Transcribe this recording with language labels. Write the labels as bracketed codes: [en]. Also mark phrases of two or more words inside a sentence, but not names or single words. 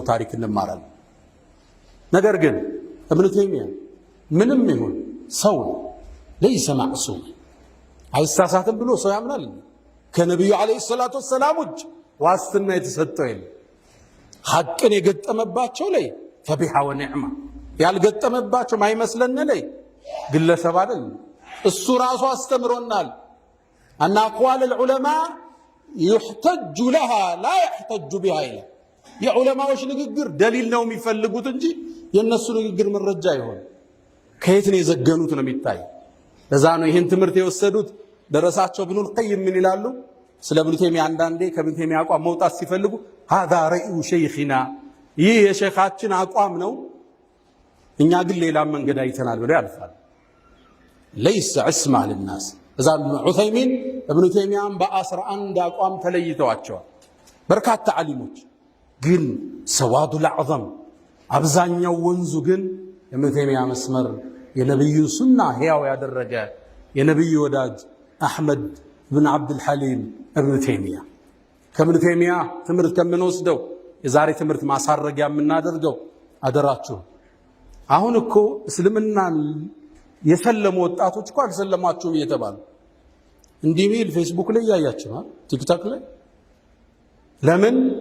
[am] ታሪክ እንማራለን። ነገር ግን ኢብኑ ተይሚያ ምንም ይሁን ሰው [ar] ليس معصوم [am] አይሳሳትም ብሎ ሰው ያምናል። ከነቢዩ [ar] عليه الصلاة والسلام [am] ውጭ ዋስትና የተሰጠው የለም። ሐቅን የገጠመባቸው ላይ [ar] فبها ونعمت፣ [am] ያልገጠመባቸው ማይመስለን ላይ ግለሰብ አይደል እሱ ራሱ አስተምሮናል። አና [ar] أقوال العلماء يحتج لها لا يحتج بها [am] ይላል። የዑለማዎች ንግግር ደሊል ነው የሚፈልጉት እንጂ የነሱ ንግግር መረጃ አይሆን። ከየት ነው የዘገኑት ነው የሚታይ። ለዛ ነው ይህን ትምህርት የወሰዱት ደረሳቸው ኢብኑል ቀይም ምን ይላሉ ስለ ኢብኑ ተይሚያ። አንዳንዴ ከኢብኑ ተይሚያ አቋም መውጣት ሲፈልጉ [ar] هذا رأي شيخنا [am] ይህ የሼኻችን አቋም ነው፣ እኛ ግን ሌላ መንገድ አይተናል ብለው ያልፋል። [ar] ليس عصمة للناس። [am] እዛ ዑሰይሚን ኢብኑ ተይሚያን በ11 አቋም ተለይተዋቸዋል። በርካታ ዓሊሞች ግን ሰዋዱል አዕዘም አብዛኛው ወንዙ ግን ኢብኑ ተይሚያ መስመር የነብዩ ሱና ሕያው ያደረገ የነብዩ ወዳጅ አሕመድ ብን አብዱል ሐሊም ኢብኑ ተይሚያ። ከኢብኑ ተይሚያ ትምህርት ከምንወስደው የዛሬ ትምህርት ማሳረጊያ የምናደርገው አደራችሁ፣ አሁን እኮ እስልምናን የሰለሙ ወጣቶች እኮ አልሰለማችሁም እየተባሉ እንዲህ ሚል ፌስቡክ ላይ ያያችኋል፣ ቲክቶክ ላይ። ለምን?